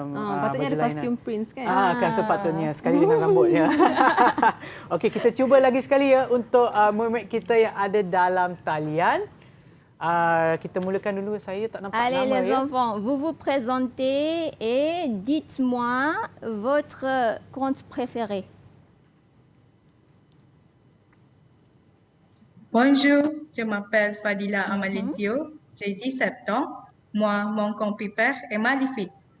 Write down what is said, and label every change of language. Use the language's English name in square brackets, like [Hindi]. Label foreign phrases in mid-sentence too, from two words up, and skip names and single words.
[Malay] patutnya baju ada kostum prince kan. Kan sepatutnya sekali dengan rambutnya. Okey, kita cuba lagi sekali ya untuk murid kita yang ada dalam talian. Kita mulakan dulu. Saya tak nampak [French] Allez, [Malay] nama [French] les [Malay] ya. [French] enfants, vous vous présentez et dites-moi votre conte préféré. Bonjour, je m'appelle Fadila Amalintio, j'ai 17 ans. Moi, mon conte préféré est Maléfique.